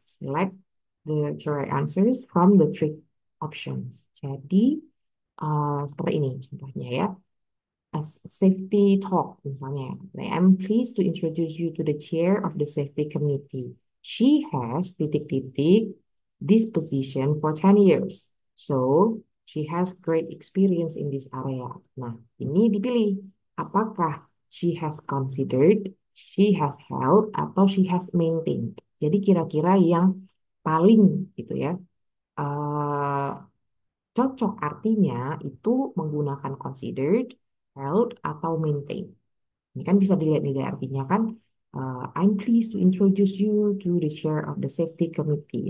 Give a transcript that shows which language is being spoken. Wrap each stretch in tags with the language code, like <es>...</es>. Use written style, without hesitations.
<en>Select the correct answers from the three options.</en> <id>Jadi seperti ini contohnya ya.</id> <en>As safety talk</en> <id>misalnya.</id> <en>I am pleased to introduce you to the chair of the safety committee. She has</en> <id>titik-titik</id> <en>this position for 10 years. So, she has great experience in this area.</en> <id>Nah, ini dipilih. Apakah</id> <en>she has considered, she has held,</en> <id>atau</id> <en>she has maintained.</en> <id>Jadi kira-kira yang paling gitu ya. eh, Cocok artinya itu menggunakan</id> <en>considered, held,</en> <id>atau maintain. Ini kan bisa dilihat dari artinya kan.</id> <en>I'm pleased to introduce you to the chair of the safety committee.</en>